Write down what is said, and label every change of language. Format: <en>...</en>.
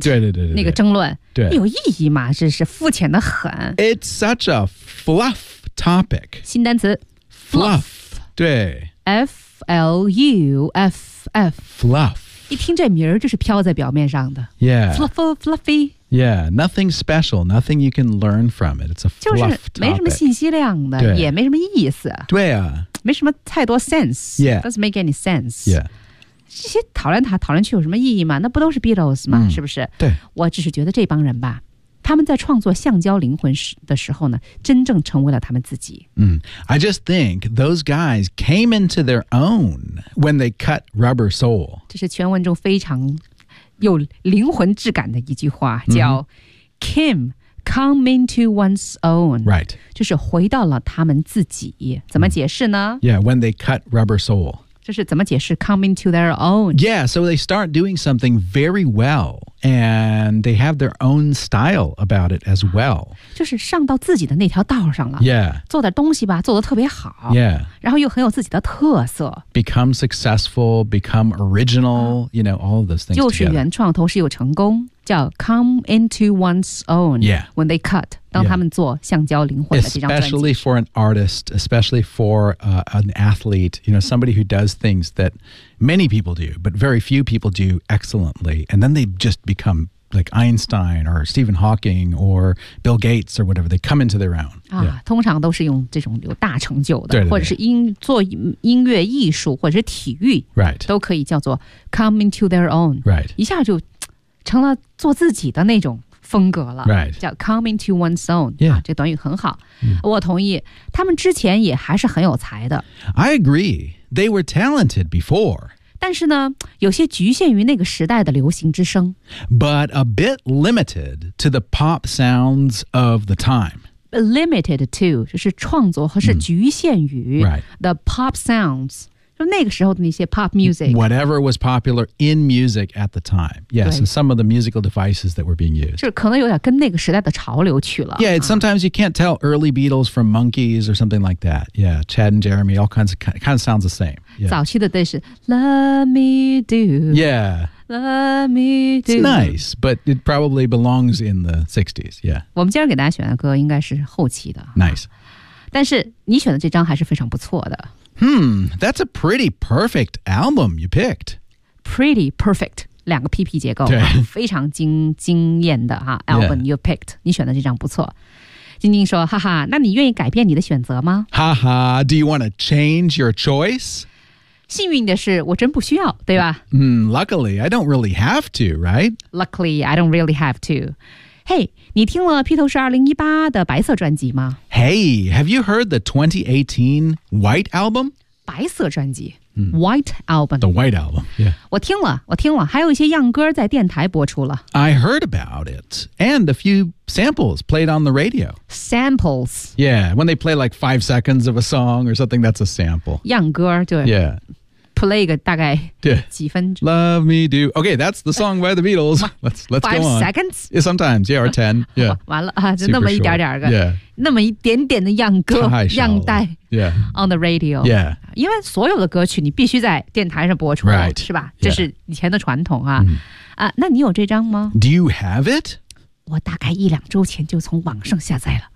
<zh>对对对 对, 对，那个争论。对，有意义吗？这是肤浅的很。</zh> <en>It's such a fluff topic.</en> <zh>新单词</zh> <en>，fluff. 对，f l u f f. Fluff.</en> <zh>一听这名儿就是飘在表面上的</zh> <en>Yeah Fluffle, Fluffy Yeah, nothing special, nothing you can learn from it It's a fluff topic</en> <zh>就是没什么信息量的也没什么意思对啊没什么太多 sense</zh> <en>Yeah Doesn't make any sense Yeah</en> <zh>这些讨论它讨论去有什么意义吗那不都是 Beatles 吗、是不是对我只是觉得这帮人吧他们在创作橡胶灵魂的时候呢真正成为了他们自己、</zh> <en>I just think those guys came into their own when they cut Rubber Soul</en> <zh>这是全文中非常有灵魂质感的一句话叫、Kim</zh> <en>come into one's own Right</en> <zh>就是回到了他们自己怎么解释呢、</zh> <en>Yeah, when they cut Rubber Soul</en> <zh>就是怎么解释</zh> <en>come into their own Yeah, so they start doing something very wellAnd they have their own style about it as well.</en> <zh>就是上到自己的那条道上了。</zh> <en>Yeah.</en> <zh>做点东西吧，做得特别好。</zh> <en>Yeah.</en> <zh>然后又很有自己的特色。</zh> <en>Become successful, become original, you know, all of those things</en> <zh>就是原创，同时又成功，叫</zh> <en>come into one's own. Yeah. When they cut,</en> <zh>当他们做橡胶灵魂的这张专辑。</zh> <en>Especially for an artist, especially for an athlete, you know, somebody who does things that... Many people do, but very few people do excellently. And then they just become like Einstein or Stephen Hawking or Bill Gates or whatever. They come into their own.</en> <zh>通常都是用这种有大成就的对对对或者是音做音乐艺术或者是体育、</zh> <en>right.</en> <zh>都可以叫做</zh> <en>come into their own.、 Right.</en> <zh>一下就成了做自己的那种。风格了、</zh> <en>right.</en> <zh>叫</zh> <en>come into one's own、 yeah.</en> <zh>这短语很好、我同意他们之前也还是很有才的</zh> <en>I agree They were talented before</en> <zh>但是呢有些局限于那个时代的流行之声</zh> <en>But a bit limited to the pop sounds of the time Limited to</en> <zh>就是创作和是局限于、</zh> <en>The pop sounds</en> <zh>那个时候的那些</zh> <en>pop music Whatever was popular in music at the time Yes, and some of the musical devices that were being used</en> <zh>就可能有点跟那个时代的潮流去了</zh> <en>Yeah, sometimes you can't tell early Beatles from Monkees or something like that Yeah, Chad and Jeremy, all kinds of, kind of sounds the same、yeah.</en> <zh>早期的都是</zh> <en>Let me do Yeah Let me do It's nice, but it probably belongs in the 60s Yeah</en> <zh>我们今天给大家选的歌应该是后期的</zh> <en>Nice</en> <zh>但是你选的这张还是非常不错的</zh> <en>That's a pretty perfect album you picked. Pretty perfect.</en> <zh>两个 PP 结构、非常惊艳的、album、</zh> <en>you picked.</en> <zh>你选的这张不错。晶晶说哈哈那你愿意改变你的选择吗</zh> <en>哈哈 do you want to change your choice?</en> <zh>幸运的是我真不需要对吧、</zh> <en>Luckily, I don't really have to, right? Luckily, I don't really have to.</en> <zh>Hey, 你听了披头士2018的白色专辑吗</zh> <en>Hey, have you heard the 2018 White Album?</en> <zh>白色专辑、White Album.</zh> <en>The White Album, yeah.</en> <zh>我听了还有一些样歌在电台播出了。</zh> <en>I heard about it, and a few samples played on the radio. Samples. Yeah, when they play like 5 seconds of a song or something, that's a sample.</en> <zh>样歌对。</zh> <en>Yeah.</en> <zh>Play 个大概几分钟</zh> <en>Love me do Okay, that's the song by the Beatles Let's go on 5 seconds? Yeah, sometimes, yeah, or 10 Yeah</en> <zh>完了、就那么一点点个、</zh> <en>yeah.</en> <zh>那么一点点的样歌样带</zh> <en>Yeah On the radio Yeah</en> <zh>因为所有的歌曲你必须在电台上播出</zh> <en>Right</en> <zh>是吧这是以前的传统啊、那你有这张吗</zh> <en>Do you have it?</en> <zh>我大概一两周前就从网上下载了</zh>